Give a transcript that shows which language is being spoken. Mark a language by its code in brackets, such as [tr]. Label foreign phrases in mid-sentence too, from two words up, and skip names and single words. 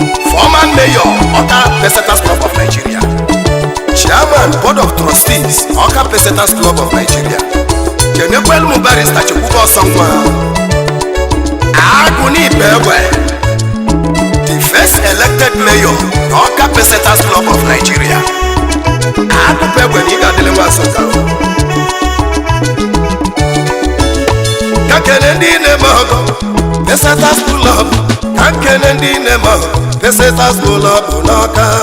[en] Former Mayor, Ọka Pesetas Club of Nigeria. Chairman, Board of Trustees, Ọka Pesetas Club of Nigeria. [ig] Kenekwelu m Barrister Chukwuka Ọsọnwa. Agụ n'ibe egbe. [en] The first elected mayor, Ọka Pesetas Club of Nigeria. [ig] Agụ bụ egbe na ị ga-adịlị nwa Nsụka. Ka kene ndị na-eme ọgọ, Pesetas Club. Ka kene ndị na-eme ọgọ, Pesetas Club n'Ọka.